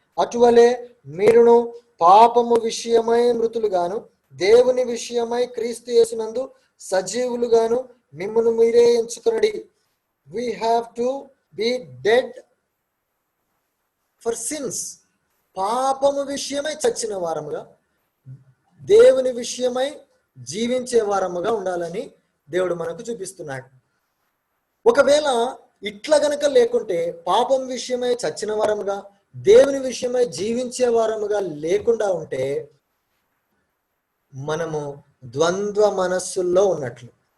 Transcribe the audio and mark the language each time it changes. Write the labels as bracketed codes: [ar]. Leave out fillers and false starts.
[te] అటువలే మీరును పాపము విషయమై మృతులుగాను దేవుని విషయమై క్రీస్తు యేసునందు సజీవులుగాను మిమ్మును మీరే ఎంచుకొనుడి. [en] We have to be dead for sins. [te] పాపము విషయమై చచ్చిన వారముగా దేవుని విషయమై జీవించే వారముగా ఉండాలని దేవుడు మనకు చూపిస్తున్నాడు. ఒకవేళ ఇట్లా గనక లేకుంటే, పాపం విషయమై చచ్చిన వారముగా దేవుని విషయమై జీవించే వారముగా లేకుండా ఉంటే మనము ద్వంద్వ మనస్సుల్లో ఉన్నట్లు.